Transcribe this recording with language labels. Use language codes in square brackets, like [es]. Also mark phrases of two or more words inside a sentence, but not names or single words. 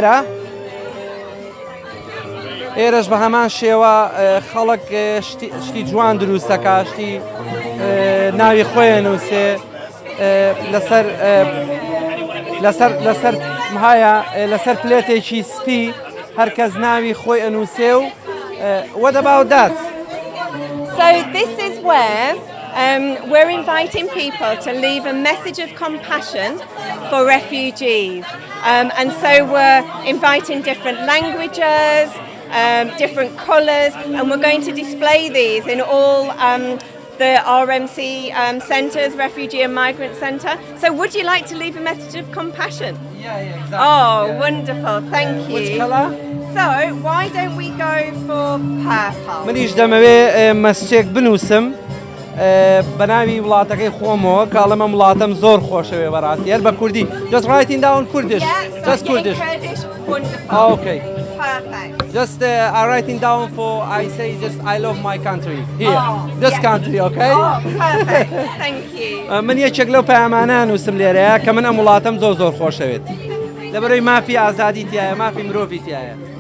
[ckb] ئێرەش بە هەمان شێوە خەڵک شتی جوان دروستەکە شتی ناوی خۆیان نووسێ لەسەر پلێتێکی سپی هەرکەس ناوی خۆی ئەنووسێ و [en] What about that? So this is where we're inviting people to leave a message of compassion for refugees. And so we're inviting different languages, different colours, and we're going to display these in all the RMC centres, Refugee and Migrant Centre. So would you like to leave a message of compassion? Yeah, exactly. Oh, wonderful, thank you. Which colour? So why don't we go for purple? [ckb] منیش دەمەوێت مەسجێک بنووسم بە ناوی وڵاتەکەی خۆمەوە کاڵەمە وڵاتەم زۆر خۆشەوێ بەڕاستی هەر بە کوردی [en] just writing down Kurdish just Kurdish wonderful okay perfect just I'm writing down for I say just I love my country here this country okay perfect thank you [ckb] من یەکێک لەو پەیامانە نووسم لێرەیە کە من ئەم وڵاتەم زۆر خۆشەوێت لەبەرەوەی مافی ئازادی تایە مافی مرۆڤی تایە